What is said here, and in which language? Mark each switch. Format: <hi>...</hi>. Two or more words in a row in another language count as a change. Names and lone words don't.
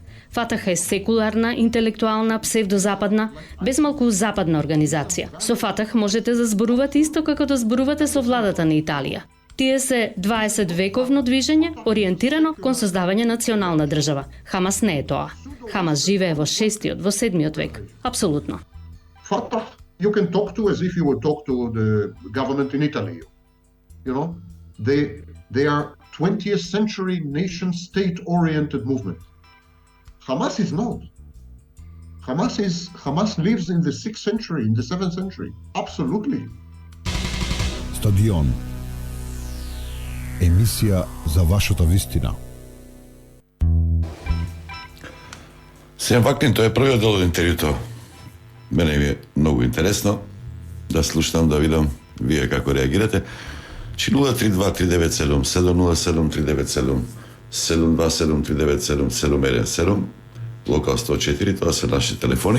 <mk>Фатах е секуларна, интелектуална, псевдозападна, безмалку западна организација. Со Фатах можете да зборувате исто како да зборувате со владата на Италија. Тие се 20 вековно движење, ориентирано кон создавање национална држава. Хамас не е тоа. Хамас живее во 6-тиот, во 7-миот век. Апсолутно.</mk> <en>Fatah you can talk to as if you would talk to the government in Italy. You know, they are 20th century nation state oriented movement. Hamas is not. Hamas lives in the 6th century, in the 7th century. Absolutely.</en> <mk>Stadion. Емисија за вашата вистина. Сем Ваклин, тоа е првиот дел од интервјуто. Мене ми е многу интересно да слушам, да видам вие како реагирате. 032 397 707 397 727 397 717 локал 104, тоа се наши телефони.</mk>